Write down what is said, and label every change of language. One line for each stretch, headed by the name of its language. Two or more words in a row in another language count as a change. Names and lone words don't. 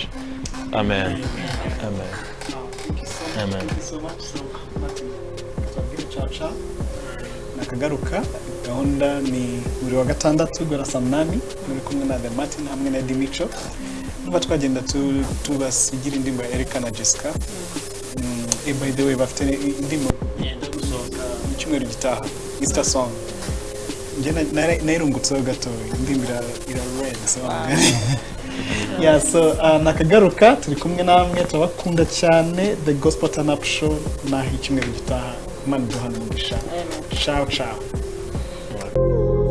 Kinyarwanda: Amen. Amen. Amen. Nakagaruka gahunda ni buri wa gatandatu guhera saa 8 muri kumwe na The Martin hamwe na Dimico. Nuba twagenda tubasigira indirimbo ya Erika na Jessica.
English: By the way,
Kinyarwanda: bafite indirimbo yenda gusohoka mu cyumweru gitaha,
English: Easter song.
Kinyarwanda: Nairungutseho gato, indirimbo ira
English: red song.
Kinyarwanda: Yeah, so nakagaruka turi kumwe namwe, turabakunda cyane. The Gospel Turn Up Show naho icyumweru gitaha. Imana duhana umugisha.
Italian: Ciao ciao.